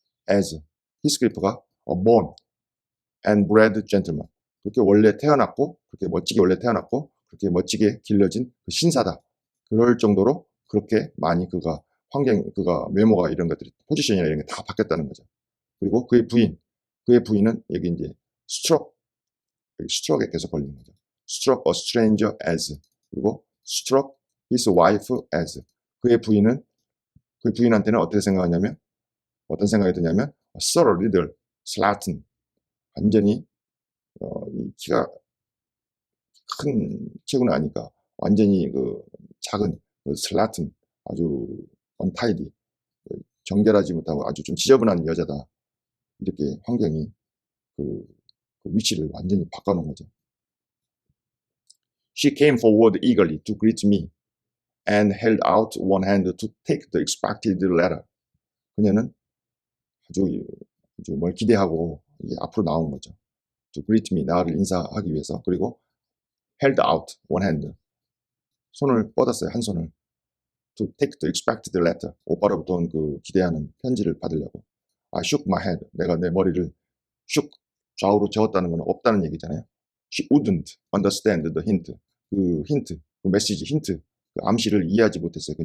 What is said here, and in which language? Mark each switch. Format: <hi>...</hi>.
<ko>as, 히스클리프가</ko> <en>a born and bred gentleman,</en> <ko>그렇게 원래 태어났고, 그렇게 멋지게 원래 태어났고, 그렇게 멋지게 길러진 그 신사다. 그럴 정도로 그렇게 많이 그가 외모가 이런 것들이, 포지션이나 이런 게 다 바뀌었다는 거죠. 그리고 그의 부인은 여기 이제 스트로크에 계속 걸리는 거죠.</ko> <en>struck a stranger as,</en> <ko>그리고</ko> <en>struck his wife as.</en> <ko>그의 부인한테는 어떤 생각이 드냐면</ko> <en>a thorough little slattern,</en> <ko>완전히 키가 큰 체구는 아니까 완전히 그 작은 슬라튼, 아주 언타이디, 정결하지 못하고 아주 좀 지저분한 여자다. 이렇게 환경이 그 위치를 완전히 바꿔놓은 거죠.</ko> <en>She came forward eagerly to greet me and held out one hand to take the expected letter.</en> <ko>그녀는 아주 뭘 기대하고 이게 앞으로 나온 거죠.</ko> <en>To greet me,</en> <ko>나를 인사하기 위해서. 그리고</ko> <en>held out one hand,</en> <ko>손을 뻗었어요. 한 손을.</ko> <en>To take the expected letter,</en> <ko>오빠로부터 온 그 기대하는 편지를 받으려고.</ko> <en>I shook my head,</en> <ko>내가 내 머리를 shook, 좌우로 저었다는 건 없다는 얘기잖아요.</ko> <en>She wouldn't understand the hint,</en> <ko>그 메시지, 힌트, 그 암시를 이해하지 못했어요.</ko>